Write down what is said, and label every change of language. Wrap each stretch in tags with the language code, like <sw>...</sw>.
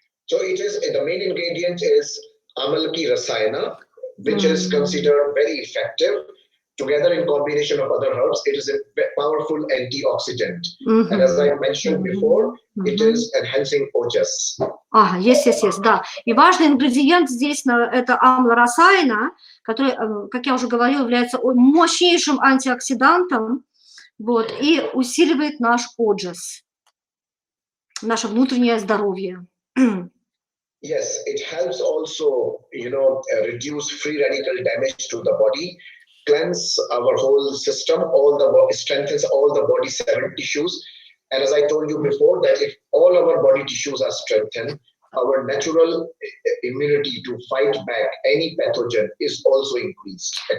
<en>it is, the main ingredient is Amalki Rasayana, which is considered very effective. Together in combination of other herbs, it is a powerful antioxidant. And as I mentioned before, it is enhancing ojas. Yes,</en> <ru>да. И важный ингредиент здесь это амла расайна, который, как я уже говорила, является мощнейшим антиоксидантом, вот, и усиливает наш оджас, наше внутреннее здоровье.</ru> <en>Yes, it helps also, reduce free radical damage to the body, cleanse our whole system, strengthens all the body 7 tissues. And as I told you before, that if all our body tissues are strengthened, our natural immunity to fight back any pathogen is also increased.</en>